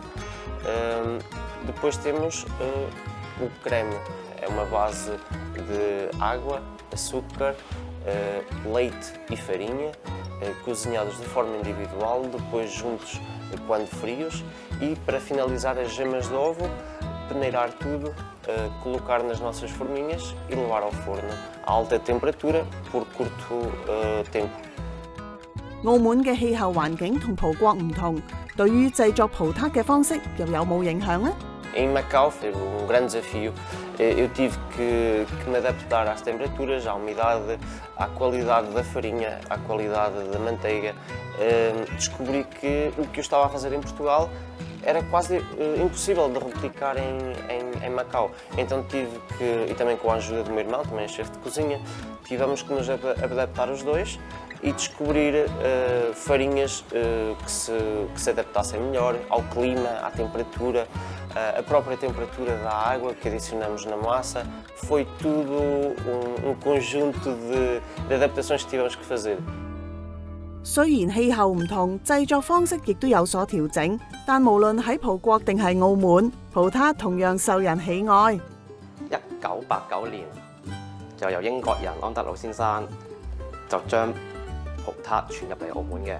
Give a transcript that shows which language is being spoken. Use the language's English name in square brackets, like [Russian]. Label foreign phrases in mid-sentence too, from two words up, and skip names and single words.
[Portuguese] Depois temos o creme, é uma base de água, açúcar, leite e farinha, cozinhados de forma individual, depois juntos quando frios e para finalizar as gemas de ovo, peneirar tudo, colocar nas nossas forminhas e levar ao forno a alta temperatura por curto tempo. [Cantonese] 澳門嘅氣候環境同葡國唔同，對於製作葡撻嘅方式又有冇影響呢？ [Portuguese] Em Macau foi grande desafio. Eu tive que me adaptar às temperaturas, à umidade, à qualidade da farinha, à qualidade da manteiga. Descobri que o que eu estava a fazer em Portugal era quase impossível de replicar em Macau. Então tive que, e também com a ajuda do meu irmão, também é chefe de cozinha, tivemos que nos adaptar os dois e descobrir farinhas que se adaptassem melhor ao clima, à temperatura, a própria temperatura da água que adicionamos na massa. Foi tudo um conjunto de adaptações que tivemos que fazer. [Cantonese] 雖然氣候唔同，製作方式亦都有所調整，但無論喺葡國定係澳門，葡撻同樣受人喜愛。 1989年就由英國人安德魯先生就將葡撻傳入嚟澳門嘅。